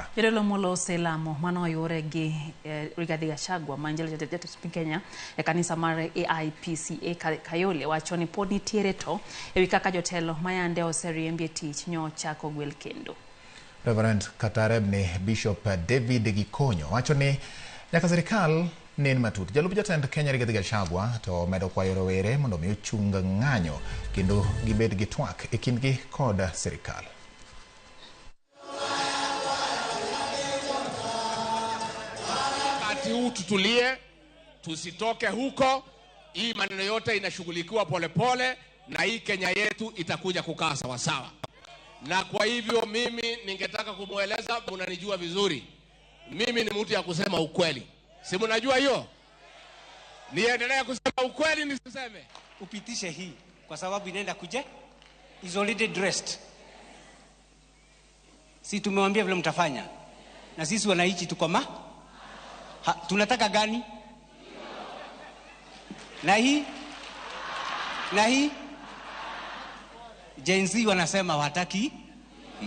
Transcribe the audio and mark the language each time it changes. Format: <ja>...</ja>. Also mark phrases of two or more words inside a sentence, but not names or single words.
<luo>Jodolo molose lamo mano oyure gi Rigathi Gachagua manjelo jatend piny Kenya e kanisa mar AIPCA Kayole wacho ni pod nitiere to ewi kaka jotelo mayande oseriembe tich nyochako gwel kendo. Reverend Katarebne Bishop David Gikonyo wacho ni nyaka serikal nen matut. Jalup jatend Kenya Rigathi Gachagua to medo kwayo rowere mondo mi ochung ng'anyo kendo gibed gi twak e kindgi kod serikal.</luo> <sw>Wakati huu tutulie, tusitoke huko. Hii maneno yote inashughulikiwa polepole na hii Kenya yetu itakuja kukaa sawa sawa. Na kwa hivyo mimi ningetaka kumueleza, mnanijua vizuri. Mimi ni mtu ya kusema ukweli. Si mnajua hiyo? Niendelee kusema ukweli nisiseme? Upitishe hii kwa sababu inaenda kuja</sw> <en>is already dressed.</en> <sw>Si tumewambia vile mtafanya. Na sisi wananchi tuko tunataka gani? Na hii Gen Z wanasema wataki hii.</sw>